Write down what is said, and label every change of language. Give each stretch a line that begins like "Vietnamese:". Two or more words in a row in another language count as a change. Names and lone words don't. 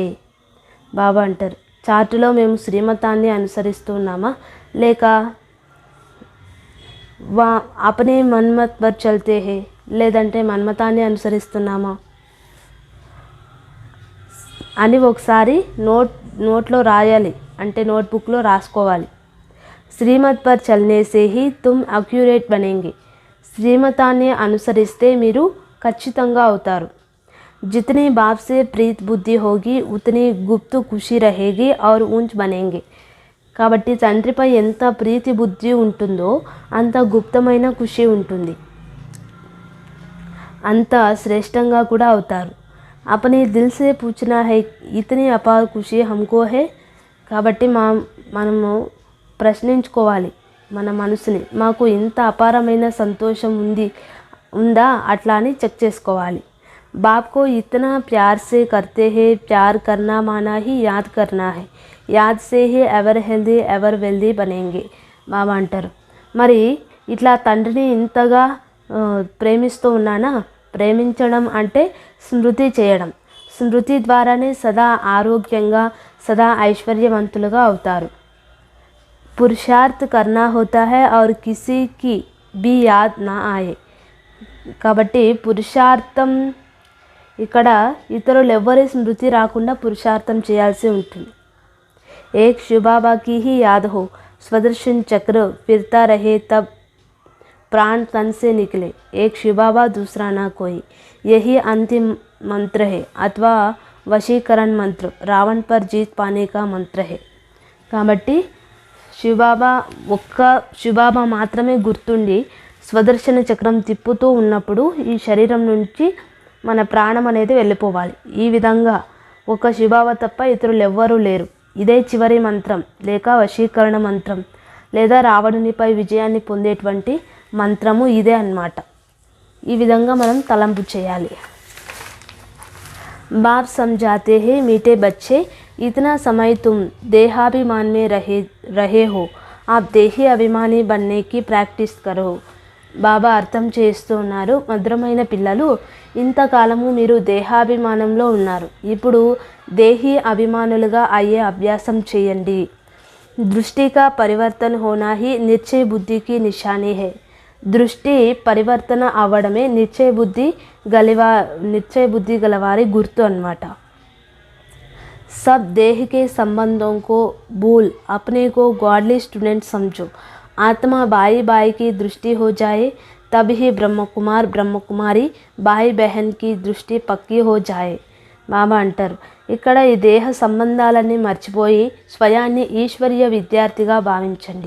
Telugu: బాబా అంటారు, చార్టులో మేము శ్రీమతాన్ని అనుసరిస్తున్నామా లేక
Hindi: अपने मनमत पर चलते हैं,
Telugu: లేదంటే మన్మతాన్ని అనుసరిస్తున్నామా అని ఒకసారి నోట్లో రాయాలి, అంటే నోట్బుక్లో రాసుకోవాలి.
Hindi: श्रीमत पर चलने से ही तुम एक्यूरेट बनेंगे.
Telugu: శ్రీమతాన్ని అనుసరిస్తే మీరు ఖచ్చితంగా అవుతారు.
Hindi: जितनी बाप से प्रीत बुद्धि होगी उतनी गुप्त खुशी रहेगी और ऊंच बनेंगे.
Telugu: కాబట్టి తండ్రిపై ఎంత ప్రీతి బుద్ధి ఉంటుందో అంత గుప్తమైన ఖుషి ఉంటుంది, అంత శ్రేష్టంగా కూడా అవుతారు.
Hindi: अपने दिल से पूछना है इतनी अपार खुशी हमको है.
Telugu: కాబట్టి మనము ప్రశ్నించుకోవాలి మన మనసుని, మాకు ఇంత అపారమైన సంతోషం ఉందా అట్లా అని చెక్ చేసుకోవాలి.
Hindi: बाप को इतना प्यार से करते हैं, प्यार करना माना ही याद करना है, याद से ही
English: ever healthy ever wealthy
Hindi: బనేంగే.
Telugu: బాబా అంటారు, మరి ఇట్లా తండ్రిని ఇంతగా ప్రేమిస్తూ ఉన్నానా, ప్రేమించడం అంటే స్మృతి చేయడం, స్మృతి ద్వారానే సదా ఆరోగ్యంగా సదా ఐశ్వర్యవంతులుగా అవుతారు.
Hindi: पुरुषार्थ करना होता है और किसी की भी याद ना आए.
Telugu: కాబట్టి పురుషార్థం ఇక్కడ ఇతరులు ఎవ్వరి స్మృతి రాకుండా పురుషార్థం చేయాల్సి ఉంటుంది.
Hindi: एक शिवबाबा की ही याद हो स्वदर्शन चक्र फिरता रहे तब प्राण तन से निकले. एक शिवबाबा दूसरा ना कोई, यही अंतिम मंत्र है अथवा वशीकरण मंत्र रावण पर जीत पाने का मंत्र है.
Telugu: కాబట్టి శివబాబా మాత్రమే గుర్తుండి స్వదర్శన చక్రం తిప్పుతూ ఉన్నప్పుడు ఈ శరీరం నుంచి మన ప్రాణం అనేది వెళ్ళిపోవాలి. ఈ విధంగా ఒక శివబాబా తప్ప ఇతరులు ఎవ్వరూ లేరు. ఇదే చివరి మంత్రం లేక వశీకరణ మంత్రం లేదా రావణునిపై విజయాన్ని పొందేటువంటి మంత్రము ఇదే అన్నమాట. ఈ విధంగా మనం తలంపు చేయాలి.
Hindi: बाप समझाते हैं मीठे बच्चे, इतना समय तुम देहाभिमान में रहे हो, आप देही अभिमानी बनने की ప్రాక్టీస్ करो.
Telugu: బాబా అర్థం చేస్తూ ఉన్నారు, మధురమైన పిల్లలు, ఇంతకాలము మీరు దేహాభిమానంలో ఉన్నారు, ఇప్పుడు దేహీ అభిమానులుగా అయ్యే అభ్యాసం చేయండి.
Hindi: दृष्टि का परिवर्तन होना ही निश्चय बुद्धि की निशानी है.
Telugu: దృష్టి పరివర్తన అవ్వడమే నిశ్చయ బుద్ధి గలవారి గుర్తు అన్నమాట.
Hindi: सब देह के संबंधों को भूल अपने को
English: godly student
Hindi: समझो. आत्मा भाई भाई की दृष्टि हो जाए तब ही ब्रह्म कुमारी भाई बहन की दृष्టి పక్కి हो जाए.
Telugu: బాబా అంటారు, ఇక్కడ ఈ దేహ సంబంధాలన్నీ మర్చిపోయి స్వయాన్ని ఈశ్వరీయ విద్యార్థిగా భావించండి.